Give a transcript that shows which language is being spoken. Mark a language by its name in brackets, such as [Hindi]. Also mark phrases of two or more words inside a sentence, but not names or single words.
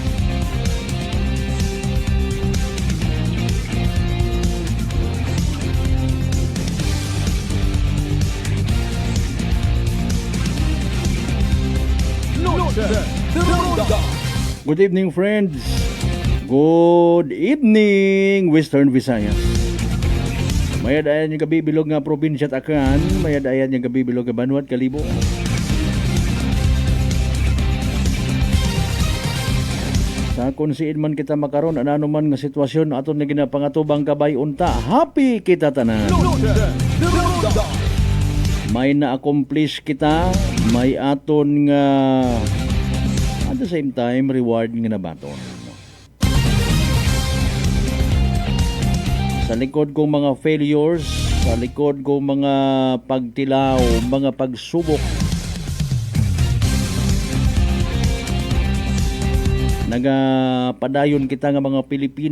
[Aklanon] Noche de Ronda. [English] Good evening, friends. Good evening, Western Visayas. [Aklanon] Mayadayan yung kabibilog nga probinsya at Akan. Mayadayan yung kabibilog nga Banwat, Kalibo. Sa kunsiin man kita makaron, ano man nga sitwasyon aton na ginapangatubang kabay unta. Happy kita tanan. Noche de Ronda. May na-accomplish kita, may aton nga [English] at the same time [Aklanon] reward nga nabaton. Sa likod kong mga failures, sa likod kong mga pagtilaw, mga pagsubok, nagapadayon kita nga mga Pilipino.